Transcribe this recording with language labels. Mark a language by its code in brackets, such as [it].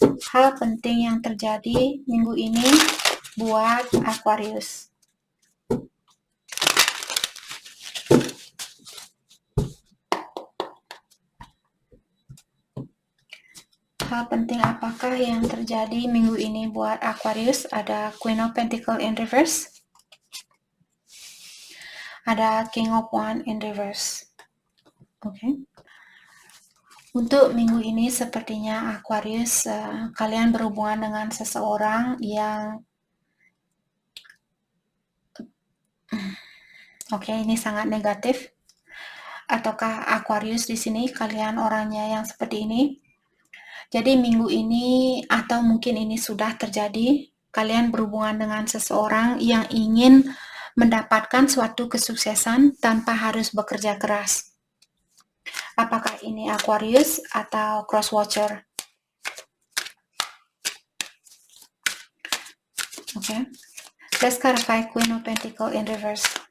[id] Hal penting yang terjadi minggu ini buat Aquarius. Hal penting apakah yang terjadi minggu ini buat Aquarius? Ada Queen of Pentacles [en] in reverse. [id] Ada King of Wands [en] in reverse. [id] Oke. Untuk minggu ini sepertinya Aquarius, kalian berhubungan dengan seseorang yang ini sangat negatif. Ataukah Aquarius di sini kalian orangnya yang seperti ini? Jadi minggu ini atau mungkin ini sudah terjadi, kalian berhubungan dengan seseorang yang ingin mendapatkan suatu kesuksesan tanpa harus bekerja keras. Apakah ini Aquarius atau Cross Watcher? Oke. [en] Let's clarify Queen of Pentacles in reverse.